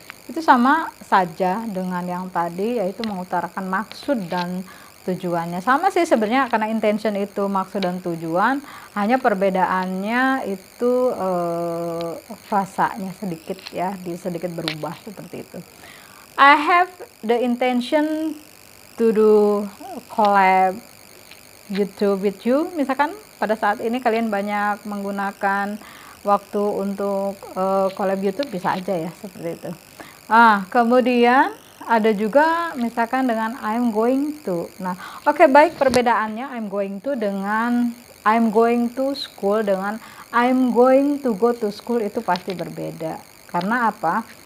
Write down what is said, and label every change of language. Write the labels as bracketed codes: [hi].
[id] Itu sama saja dengan yang tadi, yaitu mengutarakan maksud dan tujuannya. Sama sih sebenarnya, karena intention itu maksud dan tujuan, hanya perbedaannya itu frasanya sedikit ya, sedikit berubah, seperti itu. [en] I have the intention to do collab YouTube with you. [id] Misalkan pada saat ini kalian banyak menggunakan waktu untuk collab YouTube, bisa aja ya, seperti itu. Kemudian ada juga misalkan dengan I'm going to. Nah, oke, baik, perbedaannya I'm going to dengan I'm going to school dengan I'm going to go to school itu pasti berbeda. Karena apa?